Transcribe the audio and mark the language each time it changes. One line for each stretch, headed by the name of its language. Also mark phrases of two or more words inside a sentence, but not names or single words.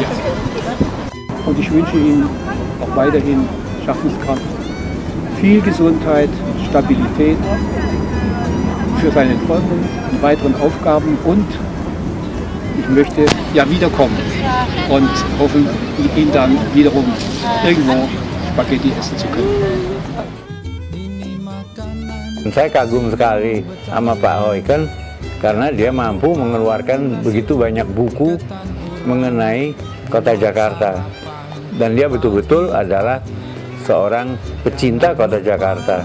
German: Und ich wünsche ihm auch weiterhin Schaffenskraft, viel Gesundheit, Stabilität für seine folgenden weiteren Aufgaben und ich möchte ja wiederkommen und hoffen, mit ihm dann wiederum irgendwo Spaghetti essen zu können.
Indonesian: Saya kagum sekali sama Pak Huycken karena dia mampu mengeluarkan begitu banyak buku mengenai kota Jakarta. Dan dia betul-betul adalah seorang pecinta kota Jakarta.